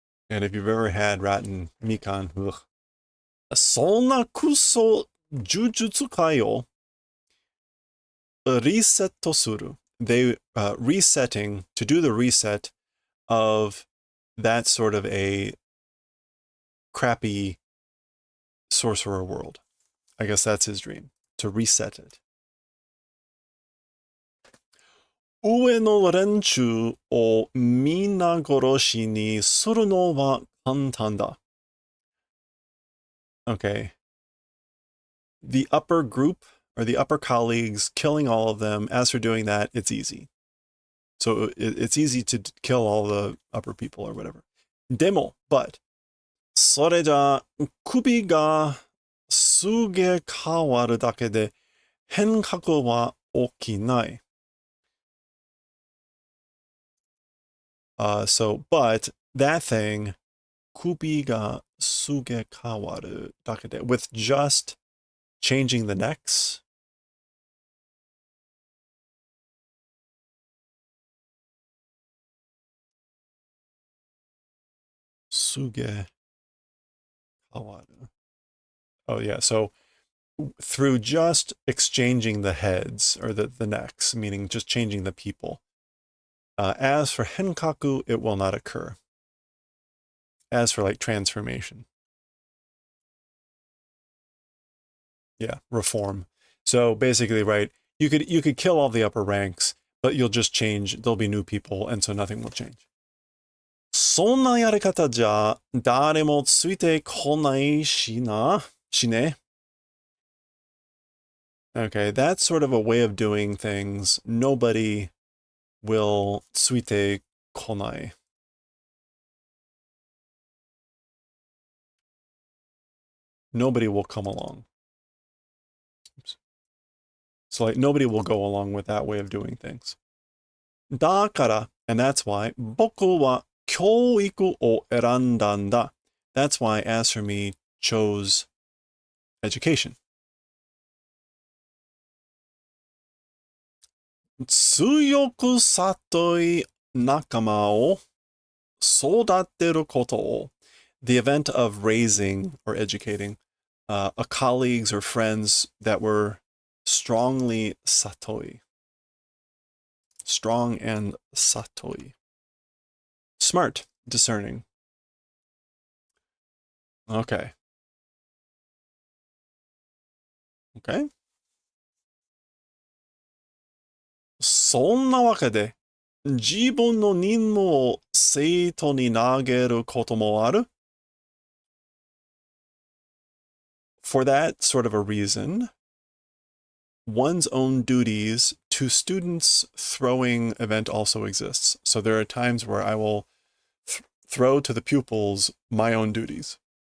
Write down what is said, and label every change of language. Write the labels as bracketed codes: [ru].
[en] And if you've ever had rotten mikan, ugh. [ja] Sonna kuso jujutsu kai o resetto suru. [en] They resetting to do the reset of that sort of a crappy sorcerer world. I guess that's his dream, to reset it. [ja] 上の連中を皆殺しにするのは簡単だ。 [en] Okay. The upper group, or the upper colleagues, killing all of them, as for doing that, it's easy. So it's easy to kill all the upper people or whatever. [ja] Demo, [en] but, [ja] それじゃ首がすげ変わるだけで変革は起きない。 [en] But that thing, [ja] 首がすげ変わるだけで, [en] with just changing the necks, [ja] suge kawaru. [en] Oh yeah, so through just exchanging the heads or the necks, meaning just changing the people. As for henkaku, it will not occur. As for like transformation. Yeah, reform. So basically, right, you could kill all the upper ranks, but you'll just change, there'll be new people, and so nothing will change. [ja] そんなやり方じゃ誰もついてこないしな、しね. [en] Okay, that's sort of a way of doing things. Nobody will [ja] tsuite konai. [en] Nobody will come along. Oops. So like nobody will go along with that way of doing things. [ja] だから, [en] and that's why, [ja] 僕は教育を選んだんだ. [en] That's why, as for me, chose education. [ja] 強く里い仲間を育てることを, [en] the event of raising or educating a colleagues or friends that were strongly satoi. Strong and satoi. Smart, discerning. Okay. Okay. [ja] そんなわけで、自分の任務を生徒に投げることもある? [en] For that sort of a reason, one's own duties to students throwing event also exists. So there are times where I will throw to the pupils my own duties.